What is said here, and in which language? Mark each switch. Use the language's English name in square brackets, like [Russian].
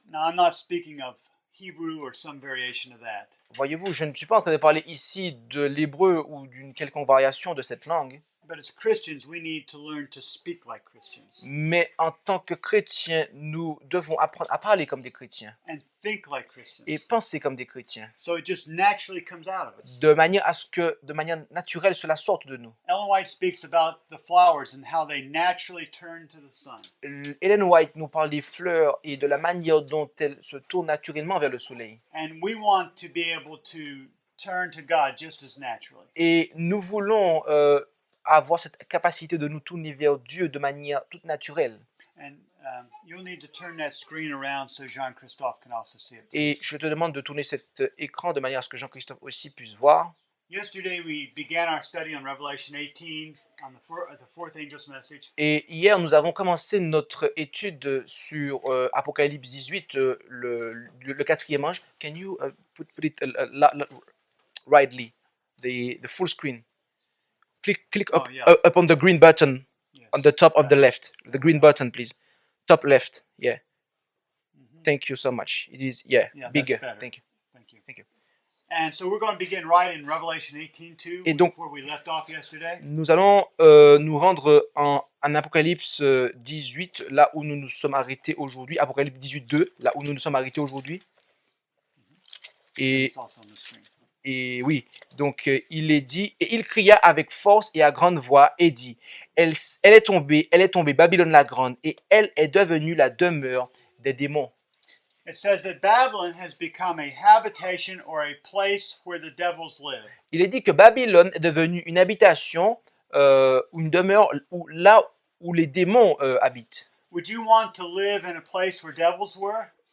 [English] Now, I'm not speaking of Hebrew or some variation of that. [French] Voyez-vous, je ne suis pas en train de parler ici de l'hébreu ou d'une quelconque variation de cette langue, [English] But as Christians, we need to learn to speak like Christians [French] mais en tant que chrétiens, nous devons apprendre à parler comme des chrétiens [English] and think like Christians. [French] et penser comme des chrétiens, [English] So it just naturally comes out of us. [French] de manière à ce que, de manière naturelle, cela sorte de nous. [English] Ellen White speaks about the flowers and how they naturally turn to the sun. [French] Ellen White nous parle des fleurs et de la manière dont elles se tournent naturellement vers le soleil. [English] And we want to be able to turn to God just as naturally. [French] Et nous voulons avoir cette capacité de nous tourner vers Dieu de manière toute naturelle. [English] And you'll need to turn that screen around so Jean-Christophe can also see it. [French] Et je te demande de tourner cet écran de manière à ce que Jean-Christophe aussi puisse voir. [English] Yesterday we began our study on Revelation 18 on the fourth angel's message. [French] Et hier, nous avons commencé notre étude sur Apocalypse 18, le quatrième ange. [English] Can you put it rightly, the full screen? Click up, up on the green button Yes. on the top of the left. The green button, please. Top left. Yeah. Thank you so much. It is Yeah, that's bigger. better. Thank you. Thank you. And so we're going to begin right in Revelation 18:2, [French] Et donc, [English] where we left off yesterday. [French] nous allons nous rendre en Apocalypse 18, là où nous nous sommes arrêtés aujourd'hui. Apocalypse 18, 2, là où nous nous sommes arrêtés aujourd'hui. Et [English] It's also on the screen. [French] Et oui, donc il est dit, et il cria avec force et à grande voix et dit, elle est tombée, Babylone la grande, et elle est devenue la demeure des démons. [English] It says that Babylon has become a habitation or a place where the devils live. [French] Il est dit que Babylone est devenue une habitation, ou une demeure, là où les démons habitent. [English] Would you want to live in a place where devils were?